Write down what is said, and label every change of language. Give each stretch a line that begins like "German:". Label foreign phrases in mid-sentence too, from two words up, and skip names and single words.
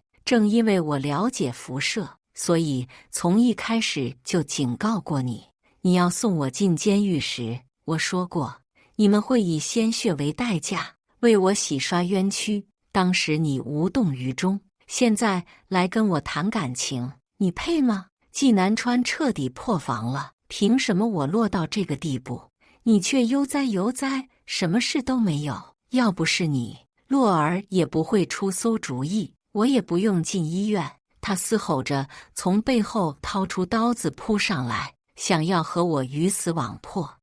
Chinese: 正因為我了解輻射，所以從一開始就警告過你。你要送我進監獄時，我說過，你們會以鮮血為代價為我洗刷冤屈。當時你無動於衷，現在來跟我談感情，你配嗎？紀南川徹底破防了。憑什麼我落到這個地步，你卻悠哉悠哉，什麼事都沒有？要不是你，洛兒也不會出馊主意，我也不用進醫院。他嘶吼着從背後掏出刀子撲上來，想要和我魚死網破。